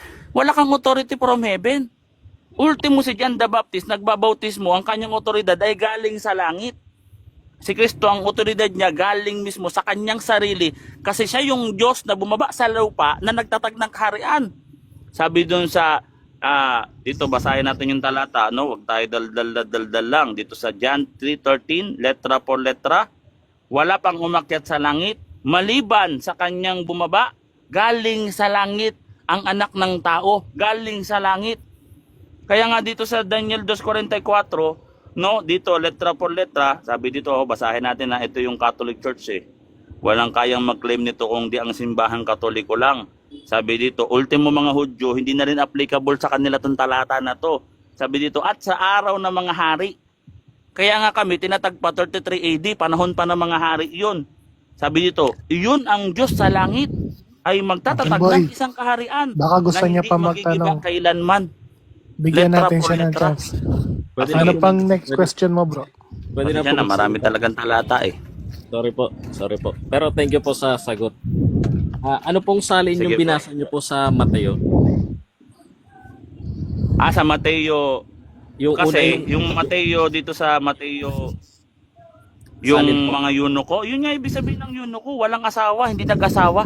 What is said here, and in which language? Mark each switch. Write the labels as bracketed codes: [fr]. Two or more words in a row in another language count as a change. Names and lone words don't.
[tl] Wala kang [en] authority from heaven. [tl] Ultimo si John the Baptist, nagbabautismo, ang kanyang otoridad ay galing sa langit. Si Kristo, ang otoridad niya galing mismo sa kanyang sarili kasi siya yung Diyos na bumaba sa lupa na nagtatag ng kaharian. Sabi doon sa, dito basahin natin yung talata, no? Huwag tayo dal lang. Dito sa John 3:13, [es] letra por letra, [tl] wala pang umakyat sa langit, maliban sa kanyang bumaba, galing sa langit, ang anak ng tao, galing sa langit. Kaya nga dito sa Daniel 2:44, no, dito [es] letra por letra, [tl] sabi dito, basahin natin na ito yung Catholic Church eh. Walang kayang mag-claim nito kung di ang simbahang Katoliko lang. Sabi dito, ultimo mga Hudyo, hindi na rin applicable sa kanila itong talata na to. Sabi dito, at sa araw ng mga hari. Kaya nga kami, tinatagpa 33 AD, panahon pa ng mga hari yun. Sabi dito, iyon ang Diyos sa langit ay magtatatag ng isang kaharian. Baka gusto na niya hindi pa magigiba magtanong. kailanman. Bigyan Letra natin por siya ng letra. chance. Ano pang [en] next question [tl] mo, bro? Pwede na Yan po. na, marami talagang talata eh. Sorry po. Pero [en] thank you [tl] po sa sagot. Ano pong salin Sige yung po. binasa niyo po sa Mateo? Sa Mateo, Yung una kasi yung Mateo dito sa Mateo, yung Salin po. mga eunuko, yun nga ibig sabihin ng eunuko, walang asawa, hindi nag-asawa.